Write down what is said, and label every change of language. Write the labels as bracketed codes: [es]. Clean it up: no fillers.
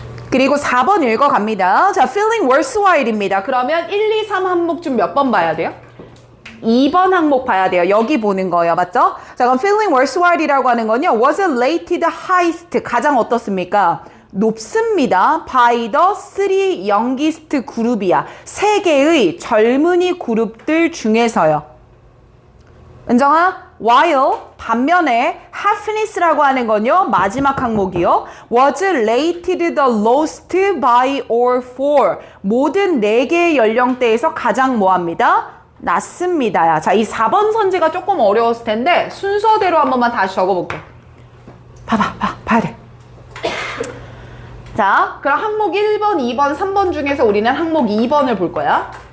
[ko] 그리고 4번 읽어갑니다. 자, feeling worthwhile입니다. 그러면 1, 2, 3 항목 중 몇 번 봐야 돼요? 2번 항목 봐야 돼요. 여기 보는 거예요. 맞죠? 자, 그럼 feeling worthwhile이라고 하는 건요. [en] was rated highest. [ko] 가장 어떻습니까? 높습니다. [en] by the three youngest [ko] 그룹이야. 3개의 젊은이 그룹들 중에서요. 은정아? while 반면에 happiness라고 하는 건요. 마지막 항목이요. [en] was rated the lowest by all four. [ko] 모든 4개의 연령대에서 가장 뭐합니다? 낮습니다. 자, 이 4번 선지가 조금 어려웠을 텐데 순서대로 한 번만 다시 적어볼게. 봐야 돼. 자, 그럼 항목 1번, 2번, 3번 중에서 우리는 항목 2번을 볼 거야.